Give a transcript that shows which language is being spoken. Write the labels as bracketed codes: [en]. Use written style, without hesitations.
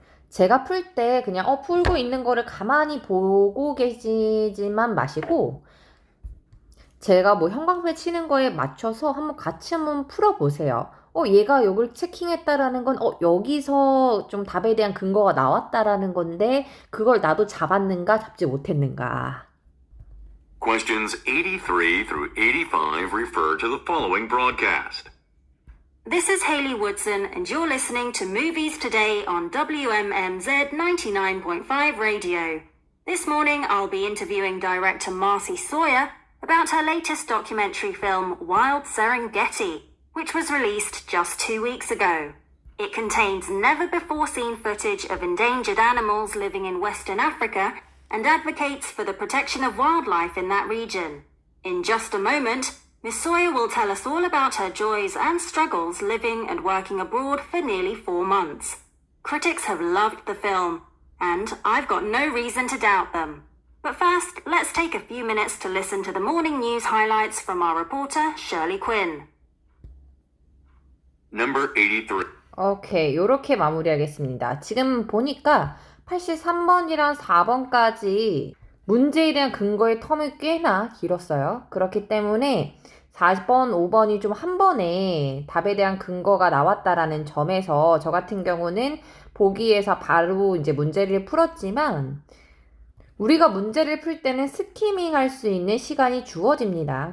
[ko] 제가 풀 때 그냥 풀고 있는 거를 가만히 보고 계시지만 마시고 제가 뭐 형광펜 치는 거에 맞춰서 한번 같이 한번 풀어보세요. 얘가 요걸 체킹했다라는 건, 여기서 좀 답에 대한 근거가 나왔다라는 건데, 그걸 나도 잡았는가, 잡지 못했는가. [en] Questions 83 through 85 refer to the following broadcast. This is Hayley Woodson, and you're listening to Movies Today on WMMZ 99.5 Radio. This morning, I'll be interviewing director Marcy Sawyer about her latest documentary film, Wild Serengeti, which was released just 2 weeks ago. It contains never-before-seen footage of endangered animals living in Western Africa and advocates for the protection of wildlife in that region. In just a moment, Miss Sawyer will tell us all about her joys and struggles living and working abroad for nearly 4 months. Critics have loved the film, and I've got no reason to doubt them. But first, let's take a few minutes to listen to the morning news highlights from our reporter, Shirley Quinn. Number 83. [ko] 오케이, 요렇게 마무리하겠습니다. 지금 보니까 83번이랑 4번까지 문제에 대한 근거의 텀이 꽤나 길었어요. 그렇기 때문에 4번, 5번이 좀 한 번에 답에 대한 근거가 나왔다라는 점에서 저 같은 경우는 보기에서 바로 이제 문제를 풀었지만 우리가 문제를 풀 때는 스키밍 할 수 있는 시간이 주어집니다.